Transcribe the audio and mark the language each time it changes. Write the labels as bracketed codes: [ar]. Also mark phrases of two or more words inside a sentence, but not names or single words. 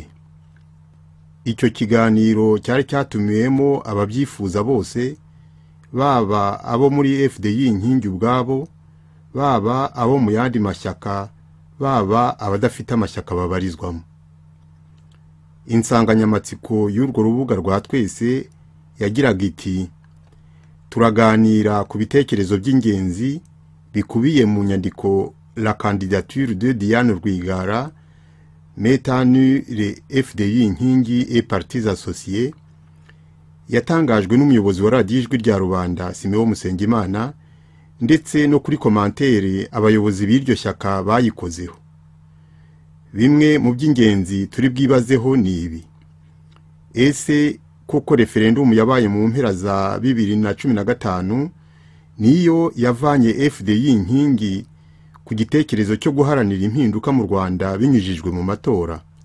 [rw] Icyo kiganiro cyari cyatumiwemo ababyifuza bose, baba abo muri FDI inkingi ubwabo, baba abo mu yandi mashyaka, baba abadafite amashyaka babarizwamo. Insanganyamatsiko y'urwo rubuga rwa twese yagiraga iti: turaganira ku bitekerezo by'ingenzi bikubiye mu nyandiko La candidature de Diane Rwigara, metanu le FDI inkingi et partis associés, yatangajwe n'umuyobozi wa radiyo ijwi rya rubanda Simeon Musengimana, ndetse no kuri komantere abayobozi b'iryo shyaka bayikozeho. Bimwe mu by'ingenzi turi bwibazeho ni ibi: ese koko referendum yabaye mu mpera za 2015 niyo yavanye FDI inkingi ku gitekerezo cyo guharanira impinduka mu Rwanda binyujijwe mu matora?